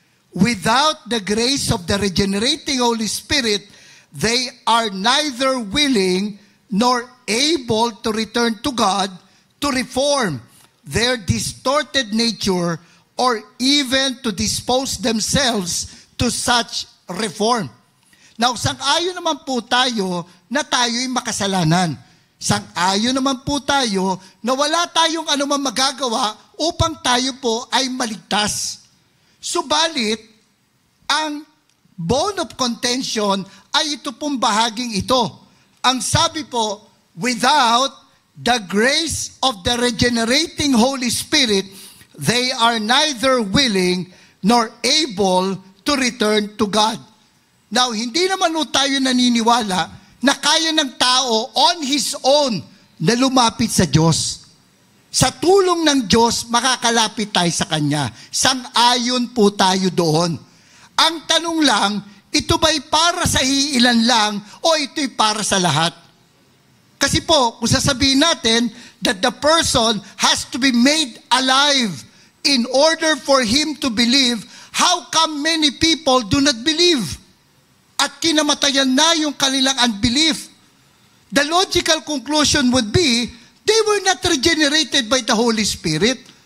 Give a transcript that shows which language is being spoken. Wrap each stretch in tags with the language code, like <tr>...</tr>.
<en>Without the grace of the regenerating Holy Spirit, they are neither willing nor able to return to God to reform their distorted nature or even to dispose themselves to such reform.</en> <tl>Now, sang-ayon naman po tayo na tayo'y makasalanan. Sang-ayon naman po tayo na wala tayong anumang magagawa upang tayo po ay maligtas. Subalit, ang bone of contention ay ito pong bahaging ito.</tl> <en>Ang sabi po, without the grace of the regenerating Holy Spirit, they are neither willing nor able to return to God.</en> <tl>Now, hindi naman tayo naniniwala na kaya ng tao on his own na lumapit sa Diyos. Sa tulong ng Diyos, makakalapit tayo sa Kanya. Sang-ayon po tayo doon. Ang tanong lang, ito ba'y para sa iilan lang o ito'y para sa lahat?</tl> <en>Kasi po, kung sasabihin natin that the person has to be made alive in order for him to believe, how come many people do not believe? At kinamatayan na yung kanilang unbelief. The logical conclusion would be, they were not regenerated by the Holy Spirit.</en>